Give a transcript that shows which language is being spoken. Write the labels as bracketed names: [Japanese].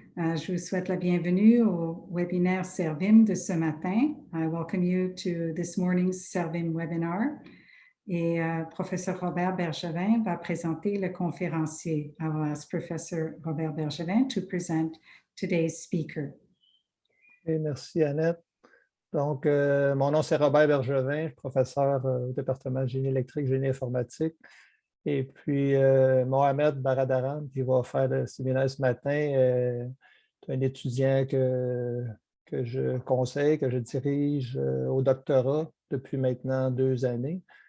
[French] Je vous souhaite la bienvenue au webinaire CeRVIM de ce matin. [English] I welcome you to this morning's CeRVIM webinar. [French] Et professeur Robert Bergevin va présenter le conférencier. [English] I will ask Professor Robert Bergevin to present today's speaker. [French] Et merci Annette. Donc, mon nom c'est Robert Bergevin, je suis professeur au département de génie électrique, génie informatique. Et puis, Mohammad Baradaran, qui va faire le séminaire ce matin, est un étudiant que je conseille, que je dirige au doctorat depuis maintenant 2 années.